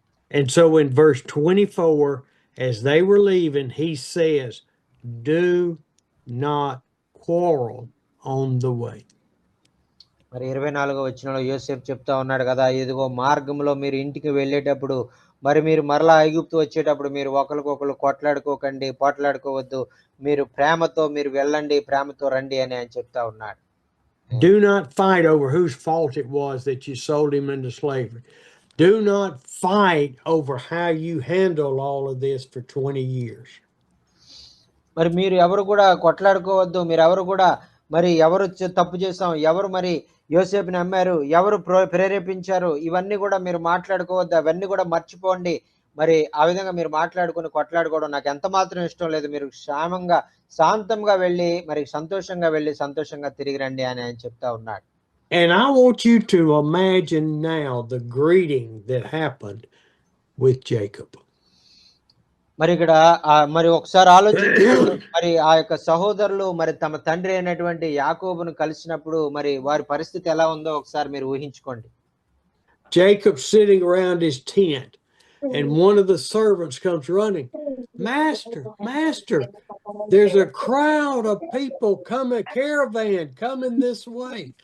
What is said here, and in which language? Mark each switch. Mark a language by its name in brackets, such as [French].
[English] And so in verse 24, as they were leaving, he says, do not quarrel on the way. [Telugu] మరి 24వ వచనంలో యోసేపు చెప్తా ఉన్నాడు కదా, ఇదిగో మార్గంలో మీరు ఇంటికి వెళ్ళేటప్పుడు మరి మీరు మరలా ఐగుప్తు వచ్చేటప్పుడు మీరు ఒకరికొకరు పోట్లాడుకోవద్దు, మీరు ప్రేమతో మీరు వెళ్ళండి, ప్రేమతో రండి అని ఆయన చెప్తా ఉన్నాడు. [English] Do not fight over whose fault it was that you sold him into slavery. Do not fight over how you handle all of this for 20 years. [Telugu] మరి మీరు ఎవరు కూడా కొట్లాడుకోవద్దు. మీరెవరు కూడా మరి ఎవరు తప్పు చేసాం, ఎవరు మరి యోసేపుని అమ్మారు, ఎవరు ప్రేరేపించారు, ఇవన్నీ కూడా మీరు మాట్లాడుకోవద్దు. అవన్నీ కూడా మర్చిపోండి. మరి ఆ విధంగా మీరు మాట్లాడుకొని కొట్లాడుకోవడం నాకు ఎంత మాత్రం ఇష్టం లేదు. మీరు క్షేమంగా, శాంతంగా వెళ్ళి మరి సంతోషంగా వెళ్ళి సంతోషంగా తిరిగి రండి అని ఆయన చెప్తా ఉన్నాడు. [English] And I want you to imagine now the greeting that happened with Jacob. [Telugu] మరి ఇక్కడ మరి ఒకసారి ఆలోచించినప్పుడు మరి ఆ యొక్క సహోదరులు మరి తమ తండ్రి అయినటువంటి యాకోబును కలిసినప్పుడు మరి వారి పరిస్థితి ఎలా ఉందో ఒకసారి మీరు ఊహించుకోండి. [English] Jacob sitting around his tent, and one of the servants comes running, Master, Master, there's a crowd of people coming, caravan coming this way.